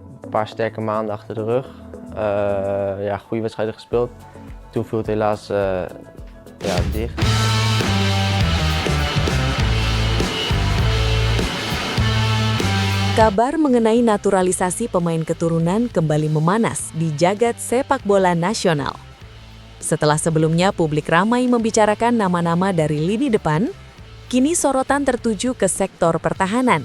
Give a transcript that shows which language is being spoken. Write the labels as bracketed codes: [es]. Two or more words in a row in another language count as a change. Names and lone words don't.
[nl] een paar sterke maanden achter de rug. Ja, goede wedstrijden gespeeld. Toen viel het helaas dicht. [id] Kabar mengenai naturalisasi pemain keturunan kembali memanas di jagat sepak bola nasional. Setelah sebelumnya publik ramai membicarakan nama-nama dari lini depan, kini sorotan tertuju ke sektor pertahanan.